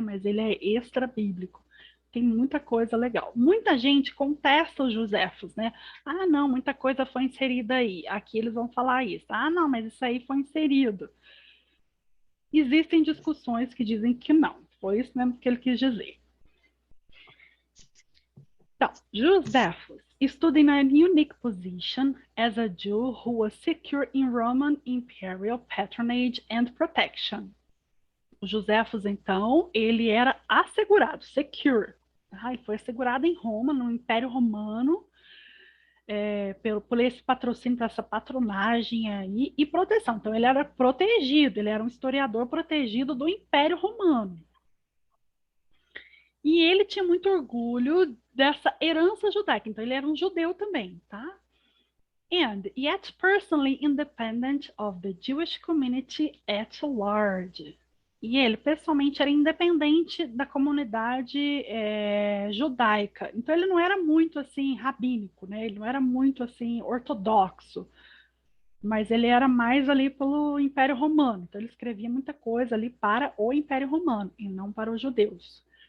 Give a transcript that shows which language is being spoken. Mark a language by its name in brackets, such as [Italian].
[Portuguese] Mas ele é extra-bíblico. Tem muita coisa legal. Muita gente contesta os Joséfos, né? Ah, não, muita coisa foi inserida aí. Aqui eles vão falar isso. Ah, não, mas isso aí foi inserido. Existem discussões que dizem que não. Foi isso mesmo que ele quis dizer. [English] Então, Joséphus stood in a unique position as a Jew who was secure in Roman imperial patronage and protection. [Portuguese] O Joséfos, então, ele era assegurado, secure. Tá? Ele foi assegurado em Roma, no Império Romano, por esse patrocínio, por essa patronagem aí, e proteção. Então, ele era protegido, ele era um historiador protegido do Império Romano. E ele tinha muito orgulho dessa herança judaica, então ele era um judeu também, tá? [English] And yet personally independent of the Jewish community at large. [Portuguese] E ele pessoalmente era independente da comunidade judaica. Então ele não era muito assim rabínico, né? Ele não era muito assim ortodoxo, mas ele era mais ali pelo Império Romano. Então ele escrevia muita coisa ali para o Império Romano e não para os judeus.